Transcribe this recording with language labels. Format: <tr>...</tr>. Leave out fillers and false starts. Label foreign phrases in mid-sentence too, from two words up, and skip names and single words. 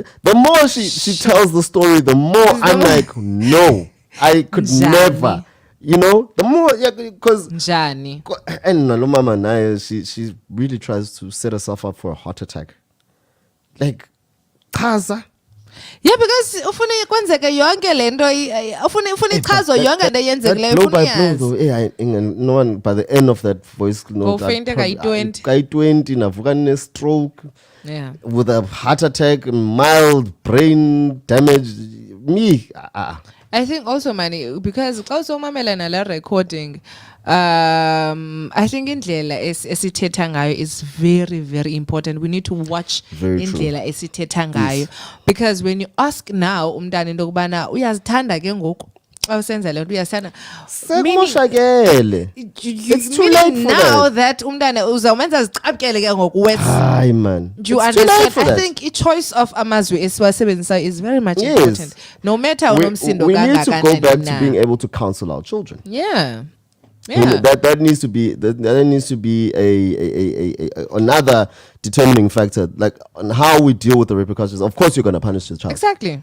<en>The more she tells the story, the more I'm like, no, I could never. You know, the more, because and Mama Naya, she really tries to set herself up for a heart attack. Like, Kaza. Yeah, because</en> <xh>ufuna kwenzeke yonke lento ufuna ichazo yonke into yenzekileyo ufuna yazi.</xh> <en>No one by the end of that voice note guy 20 navuka ne stroke with a heart attack, mild brain damage. I think also money, because also</en> <xh>mamela nala</xh> <en>recording, I think</en> <xh>indlela esithetha ngayo</xh> <en>is very, very important. We need to watch</en> <xh>indlela esithetha ngayo,</xh> <en>because when you ask now</en> <xh>umntana into kubana uyazithanda ke ngoku xa usenza le nto uyazithanda,</xh> <en>it's too late for now that</en> <xh>umntana uzawumenza zicaphukele ke ngoku words. Hayi man,</xh> <en>do you understand? I think a choice of</en> <xh>amazwi esiwasebenzisa</xh> <en>is very much important, no matter unomsindo we need to go back to being able to counsel our children. That needs to be a another determining factor, like on how we deal with the repercussions. Of course, you're going to punish the child. Exactly.</en>